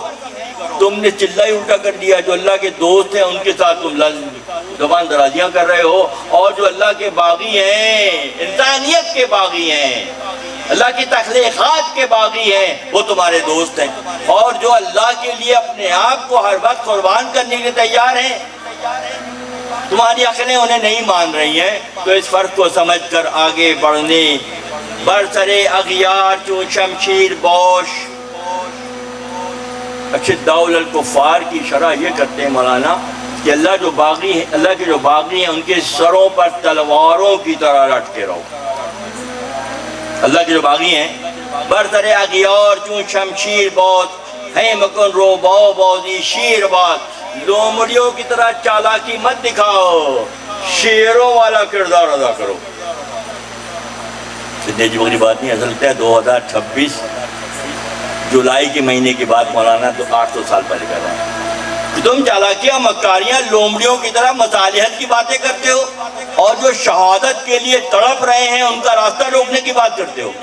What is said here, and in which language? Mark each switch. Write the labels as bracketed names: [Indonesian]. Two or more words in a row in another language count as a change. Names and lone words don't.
[Urdu] تم نے چلہ ہی الٹا کر دیا، جو اللہ کے دوست ہیں ان کے ساتھ تم زبان درازیاں کر رہے ہو، اور جو اللہ کے باغی ہیں، انسانیت کے باغی ہیں، اللہ کی تخلیقات کے باغی ہیں، وہ تمہارے دوست ہیں، اور جو اللہ کے لیے اپنے آپ کو ہر وقت قربان کرنے کے لیے تیار ہیں، تمہاری عقلیں انہیں نہیں مان رہی ہیں۔ تو اس فرق کو سمجھ کر آگے بڑھنے، [Persian] برسر اغیار چون شمشیر بوش، [Arabic] اشداء علی الکفار [Urdu] کی شرح یہ کرتے ہیں مولانا کہ اللہ جو باغی ہیں، اللہ کے جو باغی ہیں ان کے سروں پر تلواروں کی طرح لٹکے رہو۔ اللہ کے جو باغی ہیں، [Persian] برسر اغیار چون شمشیر بوش، ہے مکن رو باو بازی شیر بات، [Urdu] لومڑیوں کی طرح چالاکی مت دکھاؤ، شیروں والا کردار ادا کرو۔ اتنی عجیب غریب بات نہیں، اصل ہے 2026 جولائی کے مہینے کی بات مولانا، تو 800 سال پہلے کر رہے ہیں کہ تم چالاکیاں مکاریاں لومڑیوں کی طرح مصالحت کی باتیں کرتے ہو، اور جو شہادت کے لیے تڑپ رہے ہیں ان کا راستہ روکنے کی بات کرتے ہو۔